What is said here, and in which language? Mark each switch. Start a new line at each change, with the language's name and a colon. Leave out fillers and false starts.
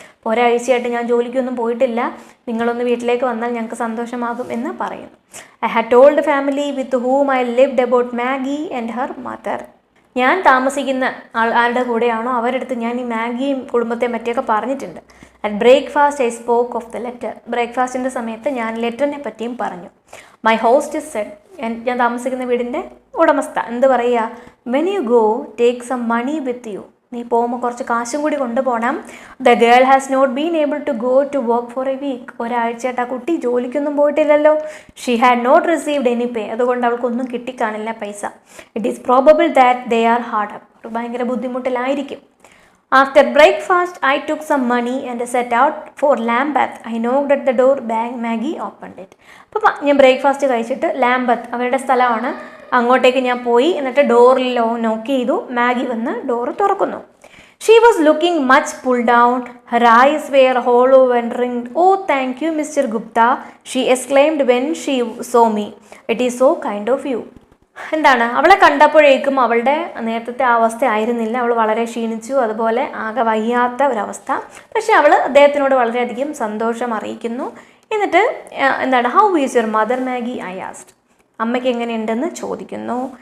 Malayalam: ഒരാഴ്ചയായിട്ട് ഞാൻ ജോലിക്കൊന്നും പോയിട്ടില്ല, നിങ്ങളൊന്ന് വീട്ടിലേക്ക് വന്നാൽ ഞങ്ങൾക്ക് സന്തോഷമാകും എന്ന് പറയുന്നു.
English: I had told the family with whom I lived about Maggie and her mother.
Malayalam: ഞാൻ താമസിക്കുന്ന ആരുടെ കൂടെയാണോ അവരെടുത്ത് ഞാൻ ഈ മാഗിയും കുടുംബത്തെ പറ്റിയൊക്കെ പറഞ്ഞിട്ടുണ്ട്.
English: At breakfast I spoke of the letter.
Malayalam: ബ്രേക്ക്ഫാസ്റ്റിൻ്റെ സമയത്ത് ഞാൻ ലെറ്ററിനെ പറ്റിയും പറഞ്ഞു.
English: my hostess said,
Malayalam: ഞാൻ താമസിക്കുന്ന വീടിൻ്റെ ഉടമസ്ഥ എന്ത് പറയുക?
English: When you go take some money with you.
Malayalam: നീ പോകുമ്പോൾ കുറച്ച് കാശും കൂടി കൊണ്ടുപോകണം.
English: The girl has not been able to go to work for a week.
Malayalam: ഒരാഴ്ചയായിട്ട് ആ കുട്ടി ജോലിക്കൊന്നും പോയിട്ടില്ലല്ലോ.
English: She had not received any pay.
Malayalam: അതുകൊണ്ട് അവൾക്കൊന്നും കിട്ടിക്കാണില്ല പൈസ.
English: It is probable that they are hard up.
Malayalam: ഭയങ്കര ബുദ്ധിമുട്ടിലായിരിക്കും.
English: After breakfast, I took some money and set out for Lambeth. I knocked at the door. Maggie opened it.
Malayalam: അപ്പോൾ ഞാൻ breakfast കഴിച്ചിട്ട് ലാംബത്ത് അവരുടെ സ്ഥലമാണ്, അങ്ങോട്ടേക്ക് ഞാൻ പോയി. എന്നിട്ട് ഡോറിൽ നോക്ക് ചെയ്തു. മാഗി വന്ന് ഡോറ് തുറക്കുന്നു.
English: She was looking much pulled down. Her eyes were hollow and ringed. Oh, thank you, Mr. Gupta, she exclaimed when she saw me. It is so kind of you.
Malayalam: എന്താണ്, അവളെ കണ്ടപ്പോഴേക്കും അവളുടെ നേരത്തെ അവസ്ഥ ആയിരുന്നില്ല. അവൾ വളരെ ക്ഷീണിച്ചു, അതുപോലെ ആകെ വയ്യാത്ത ഒരവസ്ഥ. പക്ഷെ അവൾ അദ്ദേഹത്തിനോട് വളരെയധികം സന്തോഷം അറിയിക്കുന്നു. എന്നിട്ട് എന്താണ്,
English: How is your mother Maggie, I asked.
Malayalam: അമ്മയ്ക്ക് എങ്ങനെയുണ്ടെന്ന് ചോദിക്കുന്നു.